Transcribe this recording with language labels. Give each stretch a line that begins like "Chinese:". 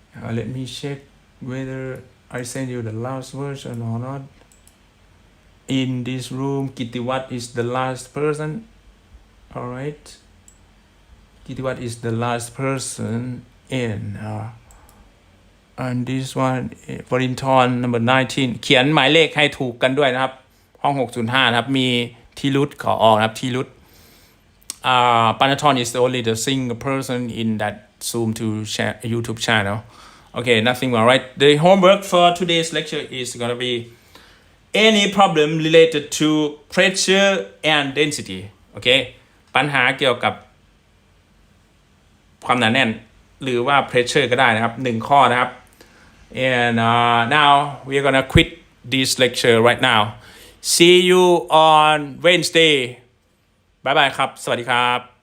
English: Let me check whether I send you the last version or not. In this room, Kitiwat is the last person. All right. Kitiwat is the last person in. And this one, Wellington number 19
Thai: เขียนหมายเลขให้ถูกกันด้วยนะครับห้อง605นะครับมีทีรุตขอออกนะครับทีรุต
English: Panaton is only the single person in that Zoom to share YouTube channel. Okay, nothing all right. The homework for today's lecture is gonna be any problem related to pressure and density.
Thai: Okay, ปัญหาเกี่ยวกับความหนาแน่นหรือว่า pressure ก็ได้นะครับ1ข้อนะครับ
English: and now we are gonna quit this lecture right now. See you on Wednesday.
Thai: บ๊ายบายครับสวัสดีครับ